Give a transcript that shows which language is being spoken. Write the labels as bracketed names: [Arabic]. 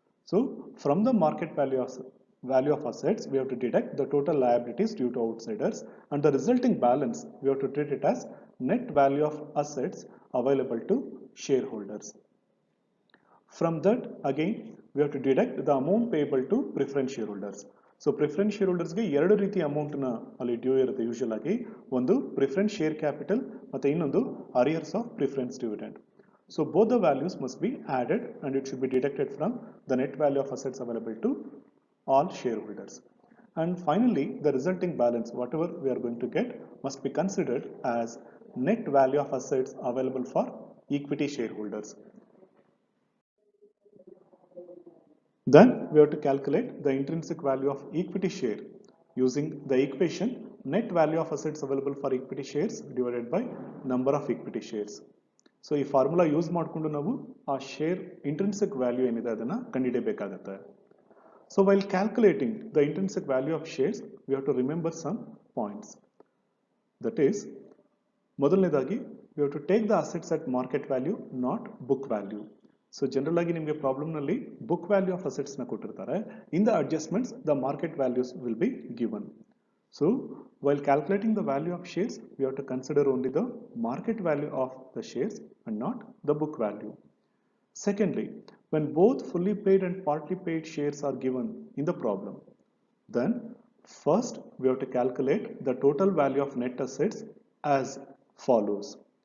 [English] So from the market value of assets we have to deduct the total liabilities due to outsiders, and the resulting balance we have to treat it as net value of assets available to shareholders. From that again we have to deduct the amount payable to preference shareholders. [Kannada] So preference shareholders ಗೆ ಎರಡು ರೀತಿ amount ನ ಅಲ್ಲಿ due ಇರುತ್ತೆ usual ಆಗಿ. ಒಂದು preference share capital ಮತ್ತೆ ಇನ್ನೊಂದು arrears of preference dividend. [English] So both the values must be added and it should be deducted from the net value of assets available to all shareholders. And finally, the resulting balance, whatever we are going to get, must be considered as net value of assets available for equity shareholders. Then we have to calculate the intrinsic value of equity share using the equation net value of assets available for equity shares divided by number of equity shares. [Kannada] So ಈ formula use ಮಾಡಿಕೊಂಡು ನಾವು ಆ share intrinsic value ಏನಿದೆ ಅದನ್ನು ಕಂಡುಹಿಡಿಯಬೇಕಾಗತ್ತೆ. [English] So while calculating the intrinsic value of shares we have to remember some points. That is, [Kannada] ಮೊದಲನೇದಾಗಿ [English] We have to take the assets at market value, not book value. [Kannada] So general ಆಗಿ ನಿಮಗೆ ಪ್ರಾಬ್ಲಮ್ನಲ್ಲಿ book value of ಅಸೆಟ್ಸ್ನ ಕೊಟ್ಟಿರ್ತಾರೆ. [English] In the adjustments the market values will be given. So while calculating the value of shares, we have to consider only the market value of the shares and not the book value. Secondly, when both fully paid and partly paid shares are given in the problem, then first we have to calculate the total value of net assets as follows.